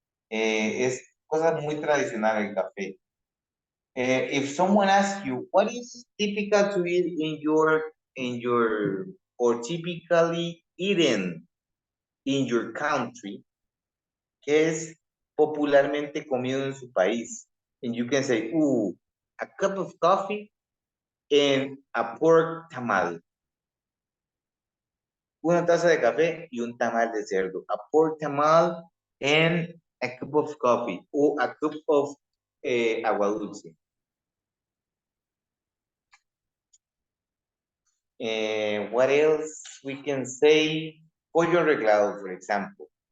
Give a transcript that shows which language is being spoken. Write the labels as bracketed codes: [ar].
[es] Es cosa muy tradicional el café. [en] If someone asks you what is typical to eat in your or typically eaten in your country, [es] ¿qué es popularmente comido en su país? [en] And you can say, a cup of coffee and a pork tamal. [es] Una taza de café y un tamal de cerdo. [en] A pork tamal and a cup of coffee. O a cup of agua dulce. What else we can say? Pollo arreglado, for example.